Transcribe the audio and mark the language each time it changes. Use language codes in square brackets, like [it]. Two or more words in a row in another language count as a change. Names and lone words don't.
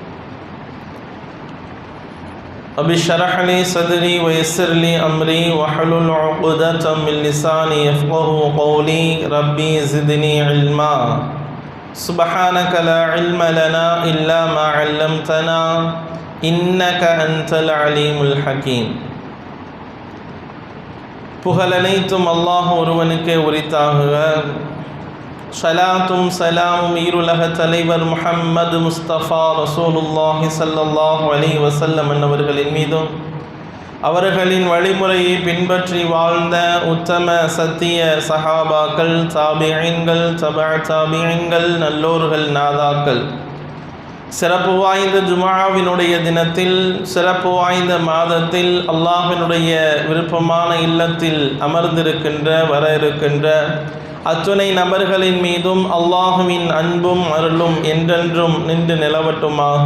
[ar] رب اشرح لي صدري ويسر لي أمري واحلل عقدة من لساني يفقهوا قولي. ربي زدني علما. سبحانك لا علم لنا إلا ما علمتنا إنك أنت العليم الحكيم. [ta] புகழனைத்தும் அல்லாஹ் ஒருவனுக்கே உரித்தாகுக. ஸலாத்தும் சலாமும் ஈருலக தலைவர் முஹம்மது முஸ்தபா [ar] رسول الله صلى الله عليه وسلم [ta] என்னவர்களின் மீதும் அவர்களின் வழிமுறையை பின்பற்றி வாழ்ந்த உத்தம சத்திய சஹாபாக்கள், தாபிஈன்கள், தபஅ தாபிஈன்கள், நல்லோர்கள், நாதாக்கள், சிறப்பு வாய்ந்த ஜும்ஆவினுடைய தினத்தில், சிறப்பு வாய்ந்த மாதத்தில், அல்லாஹ்வினுடைய விருப்பமான இல்லத்தில் அமர்ந்திருக்கின்ற வர இருக்கின்ற அத்துணை நபர்களின் மீதும் அல்லாஹுவின் அன்பும் அருளும் என்றென்றும் நின்று நிலவட்டுமாக.